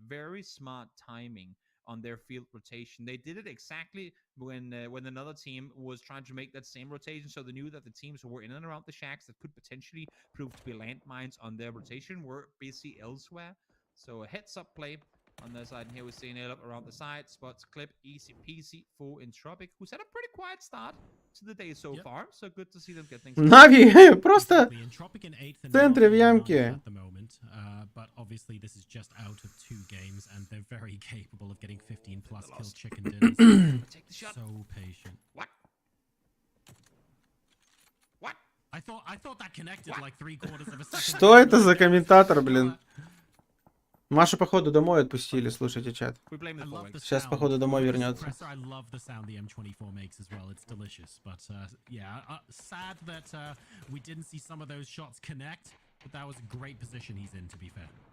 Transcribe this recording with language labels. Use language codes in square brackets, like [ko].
[en] Very smart timing on their field rotation. They did it exactly when another team was trying to make that same rotation, so they knew that the teams who were in and around the shacks that could potentially prove to be landmines on their rotation were busy elsewhere. So a heads-up play on their side, and here we see Nail up around the side, spots clip, easy peasy for Entropic, who's had a pretty quiet start to the day so far, so good to see them get things. [ru] Нави просто в центре в ямке. [en] But obviously this is just out of 2 games, and they're very capable of getting 15 plus kill chicken dinners. So patient. What? I thought that connected like 3/4 of a second. [ru] Что это за комментатор, блин? Машу, походу, домой отпустили, слушайте чат. Сейчас, походу, домой вернется. [en] I love the sound the M24 makes as well. It's delicious. But yeah, sad that we didn't see some of those shots connect. But that was a great position he's in, to be fair.